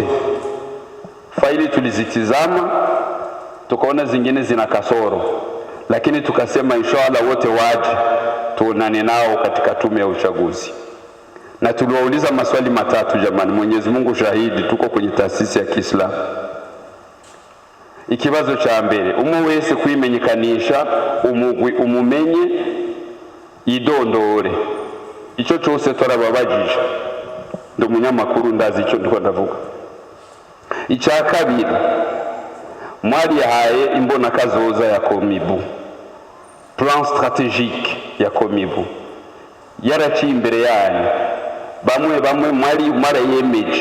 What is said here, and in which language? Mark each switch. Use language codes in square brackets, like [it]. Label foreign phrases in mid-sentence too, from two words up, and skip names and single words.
[sw] Faili tulizitizama tukaona zingine zina kasoro, lakini tukasema inshallah wote waje tuonane nao katika tume ya uchaguzi. Na tuliwauliza maswali matatu jamani, Mwenyezi Mungu shahidi, tuko kwenye taasisi ya Kiislamu. [rn] Ikibazo cha mbere, umwe wese kwimenyekanisha umugwi umumenye idondore. Ico cyose turababajije, ndo munyamakuru ndazi ico ndiko ndavuga. Icya kabiri, mwari yahaye imbona kazoza ya Komibu, [fr] plan stratégique [rn] ya Komibu yaraciye imbere yanyu, bamwe mwari yemeje.